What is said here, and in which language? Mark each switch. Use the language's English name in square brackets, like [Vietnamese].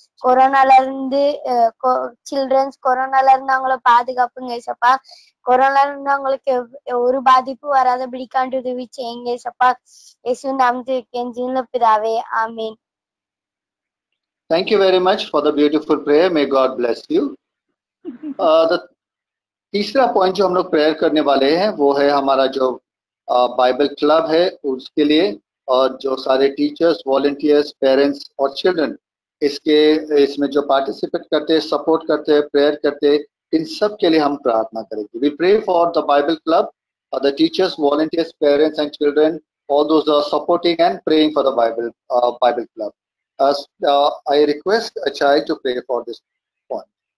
[Tamil] கொரோனால இருந்து சில்ட்ரன்ஸ் கொரோனால இருந்து அவங்கள பாதுகாப்புங்க ஏசப்பா. கொரோனால இருந்து அவங்களுக்கு ஒரு பாதிப்பு வராதபடிக்காண்டு உதவி செய்யுங்க ஏசப்பா. இயேசு நாமத்தில் கெஞ்சின பிதாவே, ஆமென். [English] Thank you very much for the beautiful prayer. May God bless you. [Hindi] The तीसरा पॉइंट जो हम लोग प्रेयर करने वाले हैं वो है हमारा जो बाइबल क्लब है उसके लिए, और जो सारे टीचर्स, वॉलंटियर्स, पेरेंट्स और चिल्ड्रन इसमें जो पार्टिसिपेट करते हैं, सपोर्ट करते हैं, प्रेयर करते हैं, इन सब के लिए हम प्रार्थना करेंगे. [English] We pray for the Bible club, the teachers, volunteers, parents and children, all those are supporting and praying for the Bible club. I request a child to pray for this point.